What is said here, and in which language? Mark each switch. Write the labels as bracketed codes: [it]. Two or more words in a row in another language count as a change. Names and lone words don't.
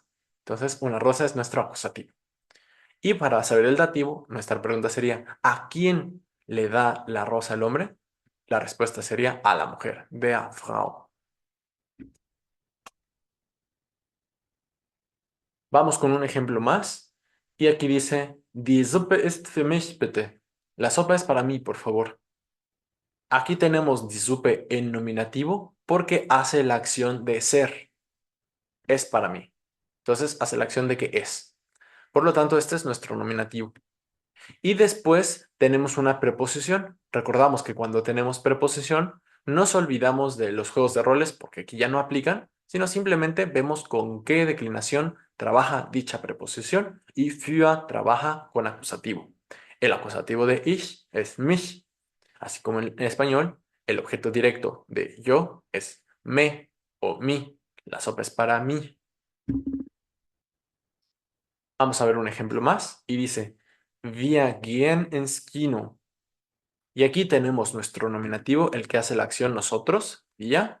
[es] Entonces, una rosa es nuestro acusativo. Y para saber el dativo, nuestra pregunta sería, ¿a quién le da la rosa el hombre? La respuesta sería a la mujer, [de] der Frau. [es] Vamos con un ejemplo más. Y aquí dice, [de] Die Suppe ist für mich, bitte. [es] La sopa es para mí, por favor. Aquí tenemos [de] die Suppe [es] en nominativo porque hace la acción de ser. Es para mí. Entonces hace la acción de que es. Por lo tanto, este es nuestro nominativo. Y después tenemos una preposición. Recordamos que cuando tenemos preposición, nos olvidamos de los juegos de roles porque aquí ya no aplican, sino simplemente vemos con qué declinación trabaja dicha preposición y für trabaja con acusativo. El acusativo de ich es mich, así como en español, el objeto directo de yo es me o mi. La sopa es para mí. Vamos a ver un ejemplo más y dice, [de] Wir gehen ins Kino. [es] Y aquí tenemos nuestro nominativo, el que hace la acción nosotros, y ya.